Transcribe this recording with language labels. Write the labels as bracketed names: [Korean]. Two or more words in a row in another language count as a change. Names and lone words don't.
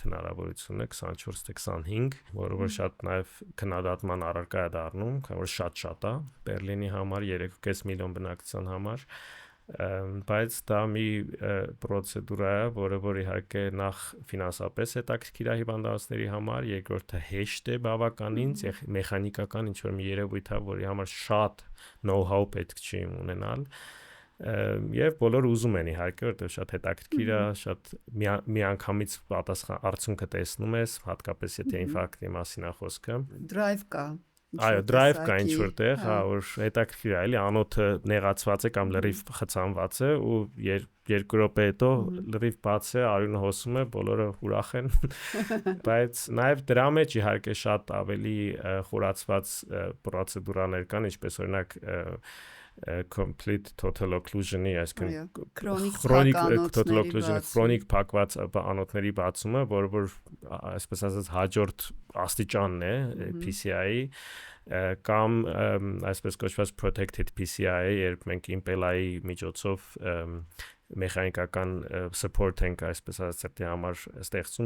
[Armenian] հնարավորությունը, 24 թե 25, որը որ շատ նաև քննադատման առարկա է դառնում, քանի որ շատ է Բերլինի համար, 3.5 միլիոն բնակչության համար, բայց դա մի պրոցեդուրա է, որը որ իհարկե նախ ֆինանսապես հետաքրքիր է հիվանդանոցների համար, երկրորդը հեշտ է բավականին, մեխանիկական ինչ որ մի երևույթ է, որի համար շատ know-how պետք չի ունենալ, եւ բոլորը ուզում են իհարկե, որտեղ շատ հետաքրքիր է, շատ միանգամից պատասխան արդյունքը տեսնում ես, հատկապես եթե ինֆարկտի մասին է խոսքը։ Drive կա։ Այո, drive կա ինչ որտեղ, հա, որ հետաքրքիր է, էլի անոթը նեղացված է կամ լրիվ խցանված է ու 2 րոպե հետո լրիվ բաց է, արյունը հոսում է, բոլորը ուրախ են։ Բայց նաև դրա մեջ իհարկե շատ ավելի խորացված պրոցեդուրաներ կան, ինչպես օրինակ [English] complete total occlusion-ի, [Armenian] այսինքն [English] chronic total occlusion-ը, [Armenian] chronic փակված անոթների բացումը, որ այսպես ասած հաջորդ աստիճանն է PCI-ի կամ այսպես կոչված [English] protected PCI, [Armenian] երբ մենք իմպելայի միջոցով մեխանիկական support ենք այսպես ասած սրտի համար ստեղծում